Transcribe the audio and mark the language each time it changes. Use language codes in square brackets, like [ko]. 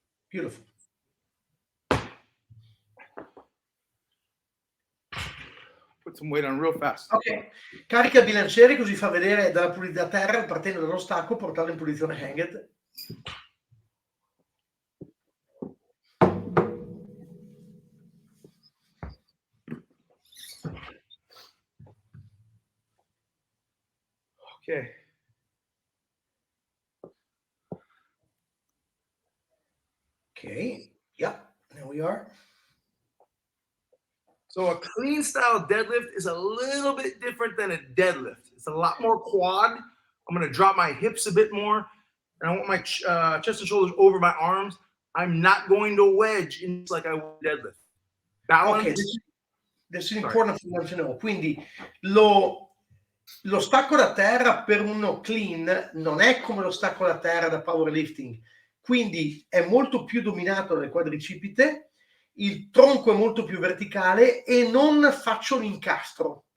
[en] Beautiful. Put some weight on real fast. [it] Ok, carica il bilanciere così fa vedere da terra, partendo dallo stacco, portarlo in posizione hanged. [en] Okay. Okay, yeah, there we are. So a clean style deadlift is a little bit different than a deadlift. It's a lot more quad. I'm going to drop my hips a bit more, and I want my chest and shoulders over my arms. I'm not going to wedge in like I would deadlift. Balance. Okay, this is important for you to know. [it] Quindi lo stacco da terra per uno clean non è come lo stacco da terra da powerlifting, quindi è molto più dominato dal quadricipite. il tronco è molto più verticale e non faccio l'incastro.